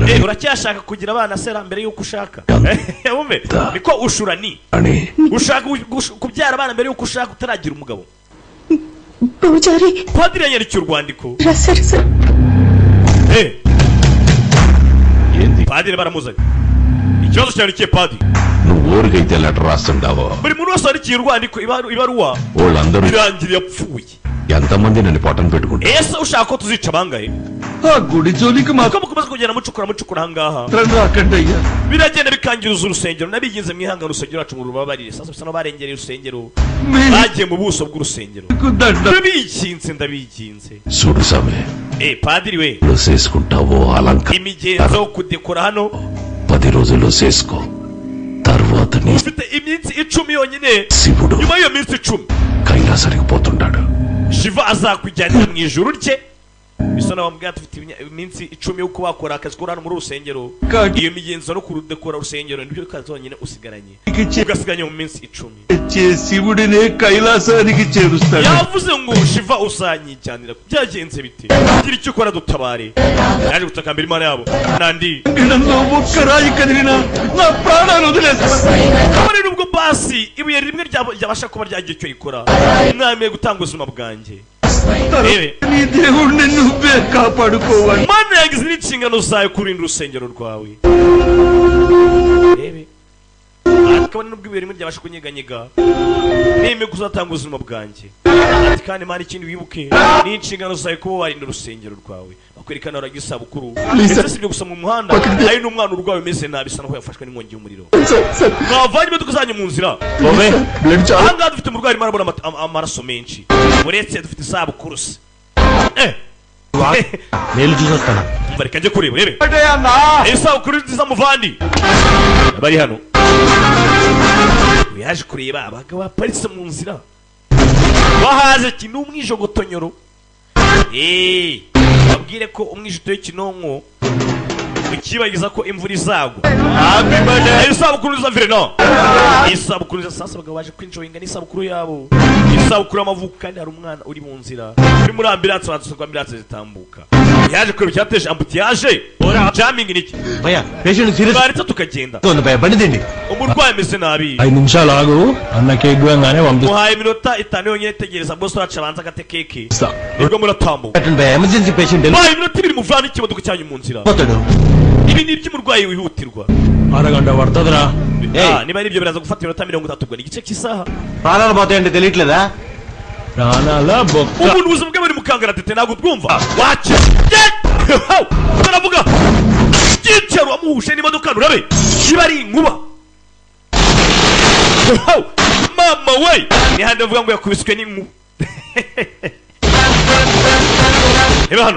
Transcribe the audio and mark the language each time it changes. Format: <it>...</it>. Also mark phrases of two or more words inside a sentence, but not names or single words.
<rw>uracyashaka kugira abana sera mbere yuko ushaka umve niko ushura ni ushaka kubyara abana mbere yuko ushaka utaragira umugabo</rw> <te>పూజారి</te> <rw>padiri yanyerekeye urwandiko padiri baramuzanye ikibazo cyandikiye padiri</rw> <te>నువ్వు ఊరికైతే లెటర్ రాస్తుంటావో</te> <rw>buri muntu wese wandikiye urwandiko ibaruwa</rw> <te>వాళ్ళందరూ</te> <rw>irangira yapfuye</rw> <te>ఎంతమంది నన్ను పొట్టం పెట్టుకుంటారు</te> <rw>ese ushaka ko tuzica bangahe</rw> <te>గుడి జోలికి</te> <rw>ko mukomeza kugenda mucukura ahangaha</rw> <te>అయ్యా</te> <rw>biragenda bikangiruza urusengero nabiginze mwihanga urusengero wacu ngo rubabarire sasa bisa no barengereye urusengero bagiye mu buso bw'urusengero ndabikinze</rw> <te>చూడు సమే</te> <rw>padiri we</rw> <te>చేసుకుంటావో అలంక</te> <rw>imigenzo yo kudekora hano</rw> <te>10 రోజుల్లో చేసుకో తర్వాత</te> <rw>ufite iminsi 10 yonyine</rw> <te>శివుడు</te> <rw>nyuma y'iyo minsi 10</rw> <te>కైలాసానికి పోతుంటాడు</te> <rw>Shiva azakujyanira mu ijuru rye. Bisa naho bambwira tufite iminsi 10 yo kubakora akazi ko hano muri rusengero. Iyo migenzo no kurudekora rusengero nibyo kazonyine usigaranye. Ugasiganya mu minsi 10.</rw> <te>శివుడినే కైలాసానికి చేరుస్తాడు.</te> <rw>Yavuze ngo Shiva usanyijyanira byagenze bite? Gira icyo ukora dutabare. Yaje gutakambira Imana yabo. Nandi.</rw> <te>ఒక్కరాయి కదిలినా నా ప్రాణాలు వదిలేస్తా.</te> <rw>Kabone nubwo basi ibuye rimwe ryabasha kuba ryagiye cyo ikora. Inama gutanga ubuzima bwanjye.</rw> <te>నీ దేవుడిని నువ్వే కాపాడుకోవాలి.</te> <rw>Mana yagize n'inshingano zayo kurinda urusengero rwawe. Kabone nubwo ibuye rimwe ryabasha kunyeganyega. Neme kuzatanga ubuzima bwanjye. Ati kandi Mana ikindi wibuke ni inshingano zayo kuba warinda urusengero rwawe. Bakwerekana uragiye isabukuru. Ese sibyo gusa mu muhanda ari n'umwana urwawe umeze nabi bisa naho yafashwe n'inkongi y'umuriro. Mwavanye imodoka zanyu mu nzira. Aha dufite umurwayi arimo arabona amaraso menshi. Uretse dufite isabukuru se.</rw> <te>నేను చూసొస్తాను.</te> <rw>Mbareka nje kureba urebe. Isabukuru nziza muvandi. Bari hano. Yaje kureba abagabo baparitse mu nzira. Bahaze kintu umwijogotonyoro. Babwire ko umwijito y'kinonko ukibagiza ko imvura izagwa. Isabukuru nziza Verena. Isabukuru nziza sasa bagabo baje kwinjoyinga n'isabukuru yabo. Isabukuru y'amavuko kandi hari umwana uri mu nzira. Uri muri ambulance badusukwa ambulance zitambuka. Yaje kureba cyateje ambutiyaje. Jamming niki?</rw> <te>భయ్యా</te> <en>patient serious.</en> <rw>Barita tukagenda.</rw> <te>తోంది భయ్యా బండి దిండి.</te> <rw>Umurwayi ameze nabi.</rw> <te>5 నిమిషాలు ఆగు అన్న కేక్ గంగానే పంపిస్తా.</te> <rw>Muhaye iminota 5 yonyine tegereza boss wacu abanza agate keke. Nibwo muratambuka.</rw> <te>పెట్టండి భయ్యా</te> <en>emergency patient</en> <rw>Muhaye iminota 2 muvana ikibaduka cyanyu mu nzira.</rw> <te>పోతాడు.</te> <rw>Ibi ni iby'umurwayi wihutirwa.</rw> <te>అరగంట పడుతుందిరా. Niba ari ibyo biraza gufata iminota 30 ubwo ni igice cy'isaha. ప్రాణాలు పోతాయండి తెలియట్లేదా? ప్రాణాల బొక్క.</te> <rw>Umuntu ubuzima bwe buri mu kangaratete ntabwo twumva. Wache. Turavuga. Gicero amuhushe n'imodoka urabe. Iba ari inkuba. Mama we. Ni hande avuga ngo yakubiswe n'inkuba. Eba hano.</rw>